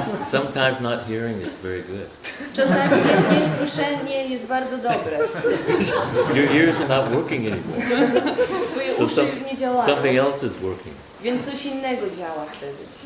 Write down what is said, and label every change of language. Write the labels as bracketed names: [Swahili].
[English] Sometimes not hearing is very good. [Polish] Czasami niesłyszenie jest bardzo dobre. [English] Your ears are not working anymore. [Polish] Twoje [English] So [Polish] uszy już nie działają, [English] something else is working. [Polish] więc coś innego działa wtedy.